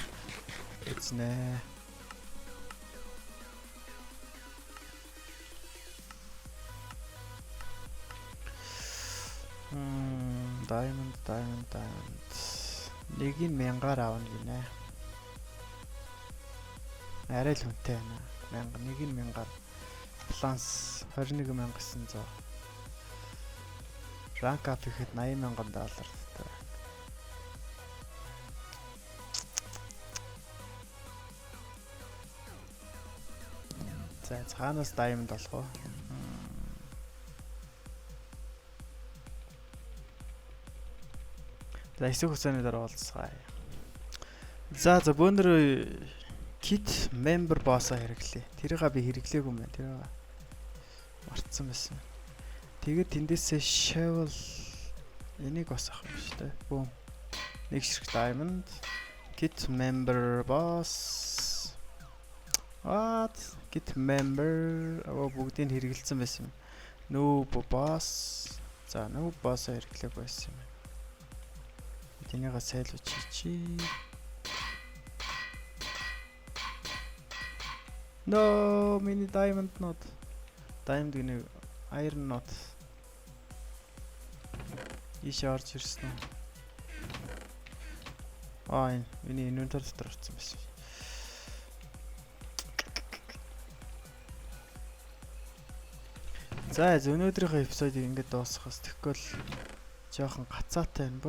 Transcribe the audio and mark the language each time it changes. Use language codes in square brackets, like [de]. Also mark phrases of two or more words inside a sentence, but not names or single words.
[mn] Эзнэ. Diamond. Нэг нь 1000-аар авна гинэ. Арай л хүнтэй байна. 1000, нэг нь 1000-аар. Balance 21,900. [en] Rank up [mn] ихэд $80,000 таа. За цаанаас diamond болох уу? За эсэх хугацааны дараа уулзцгаая. За бөөндөр kit member boss-а хэрэглэе. Тэрийг би хэрэглээгүй юм байна. Тэр мартсан байсан. Тэгээд тэндээсээ shovel энийг бас авах юм шүү дээ. Бүүм. Нэг ширхэг diamond, kit member boss. What? Kit member бүгдийг хэрэгэлсэн байсан юм. Noob boss. За noob boss-а хэрэглээгүй байсан юм. Тэнийга сайлууч хийчи. No, миний [en] diamond not. [mn] Diamond гэнэ [en] iron not. [mn] Иш орж ирсэн үү? Энэ миний inventory дотор орсон байсан. За өнөөдрийнхөө эпизодыг ингэж дуусгахаас тэгэхгүй л жоохон гацаатай байна.